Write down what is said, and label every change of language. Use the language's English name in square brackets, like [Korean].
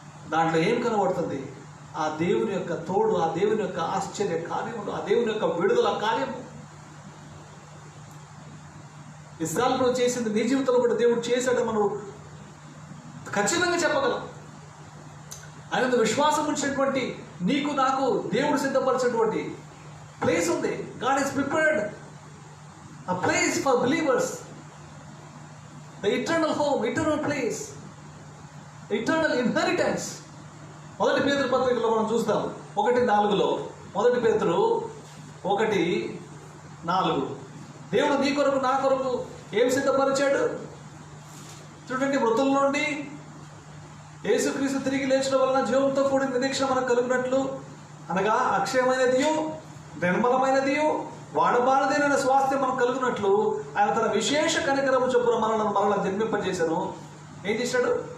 [Telugu] దాంట్లో ఏం కనబడుతుంది? ఆ దేవుని యొక్క తోడు, ఆ దేవుని యొక్క ఆశ్చర్య కార్యములు, ఆ దేవుని యొక్క విడుదల కార్యము. ఇశ్రాయేలు చేసింది నీ జీవితంలో కూడా దేవుడు చేశాడని మనం ఖచ్చితంగా చెప్పగలం. ఆయన విశ్వాసం ఉంచినటువంటి నీకు నాకు దేవుడు సిద్ధపరిచినటువంటి ప్లేస్ ఉంది. [English] God is prepared a place for believers, the eternal home, eternal place, eternal inheritance. [Telugu] 1 పేతురు పత్రికలో మనం చూస్తాం 1:4లో 1 పేతురు 1:4 దేవుడు నీ కొరకు నా కొరకు ఏం సిద్ధపరిచాడు చూడండి. మృతుల నుండి యేసుక్రీస్తు తిరిగి లేచడం వలన జీవంతో కూడిన నిరీక్షణ మనకు కలుగునట్లు, అనగా అక్షయమైనదియు నిర్మలమైనదియు వాడబారదైన స్వాస్థ్యం మనకు కలుగునట్లు ఆయన తన విశేష కనికరము చొప్పున మనల్ని జన్మింపజేశాను. ఏం చేశాడు?